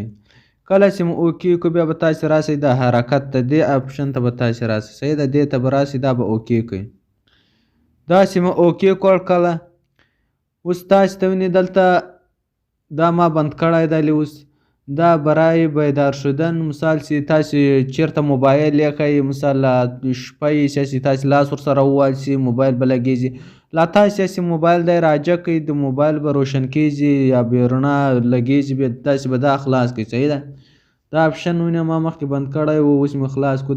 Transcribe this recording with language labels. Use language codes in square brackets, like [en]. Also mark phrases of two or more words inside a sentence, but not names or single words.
[ps] کله چې مو اوکې کړو، بیا به تاسې راسئ د حرکت ته، دې اپشن ته به تاسې راسئ. صحیح ده؟ دې ته به راسئ، دا به اوکې کړئ. داسې مو اوکې کړ. کله اوس تاسې ته وینئ دلته دا ما بند کړی دی. اوس دا [fa] برای بیدار شدن، [ps] مثال چې تاسې چېرته موبایل ایښی، مثال شپه یې چې تاسې لاس ورسره ووهلسي، موبایل به لګېږي. لا تاسې هسې موبایل دی راجګ کړئ، د موبایل به روشن کېږي یا بې رڼا لګېږي، بیا تاسې به دا خلاص کړئ. صحیح ده؟ دا اپشن وینئ ما مخکې بند کړی و، اوس مې خلاص کړو.